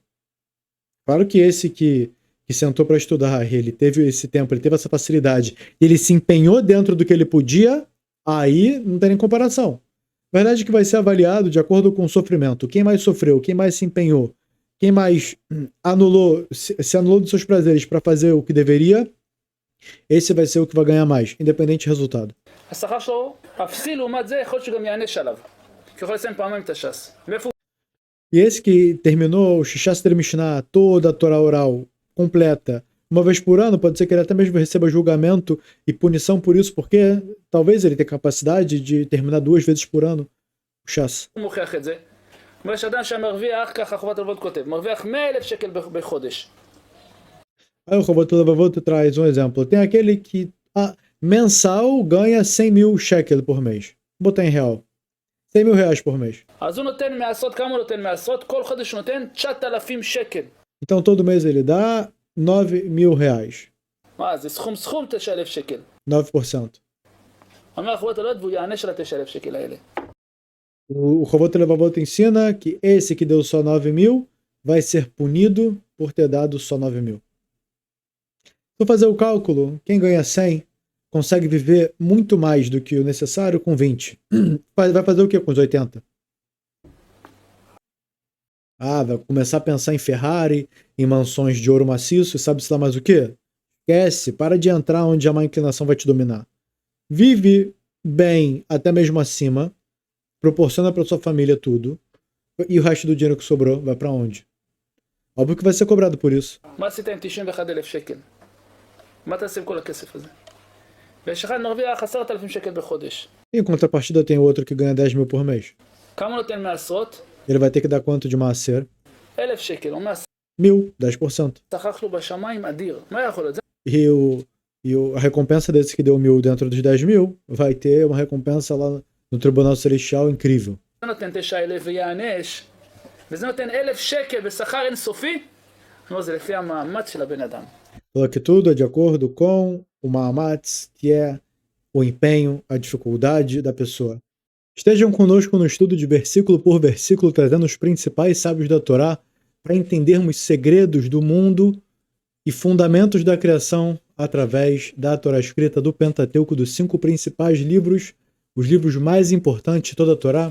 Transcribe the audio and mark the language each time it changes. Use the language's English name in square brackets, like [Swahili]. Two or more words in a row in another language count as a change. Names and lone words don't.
[Portuguese] Claro que esse que sentou para estudar, ele teve esse tempo, ele teve essa facilidade, ele se empenhou dentro do que ele podia, aí não tem nem comparação. A verdade é que vai ser avaliado de acordo com o sofrimento. Quem mais sofreu, quem mais se empenhou, quem mais se anulou dos seus prazeres para fazer o que deveria, esse vai ser o que vai ganhar mais, independente do resultado. [Hebrew] השכר שלו אפסי לעומת זה, יכול להיות שגם יענש עליו. כי יכול לסיים פעמיים את הש"ס. מאיפה [Portuguese] E esse que terminou o Shas Dre Mishnah, toda a Torá oral completa, uma vez por ano, pode ser que ele até mesmo receba julgamento e punição por isso, porque talvez ele tenha capacidade de terminar 2 vezes por ano o Shas. [Hebrew] הוא מוכיח את זה? אומר שאדם שמרוויח, ככה חובת הלבבות כותב, מרוויח 100,000 שקל בחודש. [Portuguese] Aí o Chovot HaLevavot traz um exemplo. Tem aquele que mensal ganha 100 mil shekel por mês. Vou botar em real. 100 mil reais por mês. [Hebrew] אז הוא נותן מעשרות, כמה הוא נותן מעשרות? כל חודש הוא נותן 9,000 שקל. [Portuguese] Então todo mês ele dá 9 mil reais. [Hebrew] מה, זה סכום 9,000 שקל. 9%. אומר חובת הלבבות והוא יענש על ה-9,000 שקל האלה. [Portuguese] O Chovot HaLevavot ensina que esse que deu só 9 mil vai ser punido por ter dado só 9 mil. Se eu fazer o cálculo, quem ganha 100 consegue viver muito mais do que o necessário com 20. Vai fazer o que com os 80? Vai começar a pensar em Ferrari, em mansões de ouro maciço e sabe-se lá mais o quê? Esquece, para de entrar onde a má inclinação vai te dominar. Vive bem, até mesmo acima, proporciona para sua família tudo, e o resto do dinheiro que sobrou vai para onde? Óbvio que vai ser cobrado por isso. [Hebrew] מה עשית עם 91,000 שקל? מה תעשה עם כל הכסף הזה? ויש אחד מרוויח 10,000 שקל בחודש. [Portuguese] Em contrapartida tem outro que ganha 10 mil por mês. [Hebrew] כמה הוא נותן מעשרות? [Portuguese] Ele vai ter que dar quanto de maaser? [Hebrew] 1,000 שקל. הוא אומר, [Portuguese] 1.000, 10%. [Hebrew] השכר שלו בשמיים אדיר. מה יכול להיות? [Portuguese] A recompensa desse que deu 1.000 dentro dos 10 mil vai ter uma recompensa lá no Tribunal Celestial incrível. [Hebrew] זה נותן 9,000 ויענש, וזה נותן 1,000 שקל בשכר אינסופי? לא, זה לפי המאמץ של הבן אדם. [Portuguese] Falou que tudo é de acordo com o Ma'amatz, que é o empenho, a dificuldade da pessoa. Estejam conosco no estudo de versículo por versículo, trazendo os principais sábios da Torá, para entendermos segredos do mundo e fundamentos da criação através da Torá escrita do Pentateuco, dos 5 principais livros, os livros mais importantes de toda a Torá.